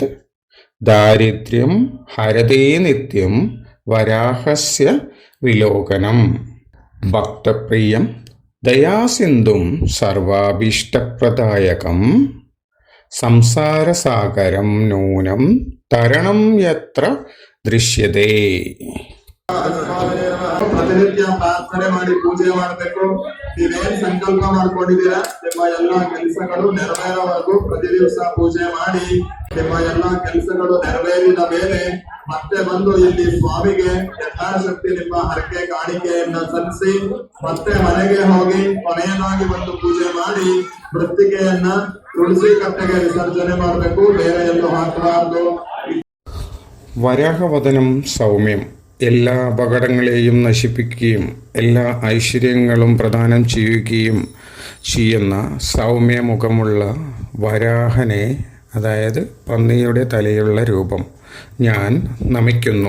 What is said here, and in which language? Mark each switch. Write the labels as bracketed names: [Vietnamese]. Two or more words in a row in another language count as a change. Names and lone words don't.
[Sanskrit] ദാരിദ്ര്യം ഹരതേ നിത്യം വരാഹസ്യ വിലോകനം. ഭക്തപ്രിയം ദയാസിന്ധും സർവാഭീഷ്ടപ്രദായകം സംസാരസാഗരം നൂനം ತರಣಂ ಯತ್ರ ದೃಶ್ಯತೆ. [Kannada] ಪ್ರತಿನಿತ್ಯ ಪ್ರಾರ್ಥನೆ ಮಾಡಿ ಪೂಜೆ ಮಾಡಬೇಕು. ನೀವೇನ್ ಸಂಕಲ್ಪ ಮಾಡ್ಕೊಂಡಿದ್ದೀರಾ ನಿಮ್ಮ ಎಲ್ಲಾ ಕೆಲಸಗಳು ನೆರವೇರೋವರೆಗೂ ಪ್ರತಿ ದಿವಸ ಪೂಜೆ ಮಾಡಿ ನಿಮ್ಮ ಎಲ್ಲಾ ಕೆಲಸಗಳು ನೆರವೇರಿದ ಮೇಲೆ ಮತ್ತೆ ಬಂದು ಇಲ್ಲಿ ಸ್ವಾಮಿಗೆ ಯಥಾಶಕ್ತಿ ನಿಮ್ಮ ಹರಕೆ ಕಾಣಿಕೆಯನ್ನ ಸಲ್ಲಿಸಿ ಮತ್ತೆ ಮನೆಗೆ ಹೋಗಿ ಕೊನೆಯದಾಗಿ ಒಂದು ಪೂಜೆ ಮಾಡಿ ಮೃತ್ತಿಕೆಯನ್ನ ತುಳಸಿ ಕಟ್ಟೆಗೆ ವಿಸರ್ಜನೆ ಮಾಡಬೇಕು. ಬೇರೆ ಎಲ್ಲೂ ಹಾಕಬಾರದು. [Sanskrit] വരാഹവദനം സൗമ്യം [Malayalam] എല്ലാ അപകടങ്ങളെയും നശിപ്പിക്കുകയും എല്ലാ ഐശ്വര്യങ്ങളും പ്രദാനം ചെയ്യുകയും ചെയ്യുന്ന സൗമ്യമുഖമുള്ള വരാഹനെ, അതായത് പന്നിയുടെ തലയുള്ള രൂപം ഞാൻ നമിക്കുന്നു.